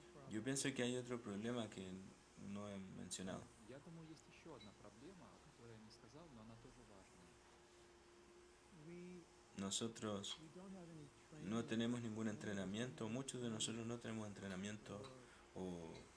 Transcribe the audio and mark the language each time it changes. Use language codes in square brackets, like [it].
[es] Yo pienso que hay otro problema que no he mencionado. [ru] Я думаю, есть еще одна проблема, о которой я не сказал, но она тоже важная. [es] Nosotros no tenemos ningún entrenamiento, muchos de nosotros no tenemos entrenamiento o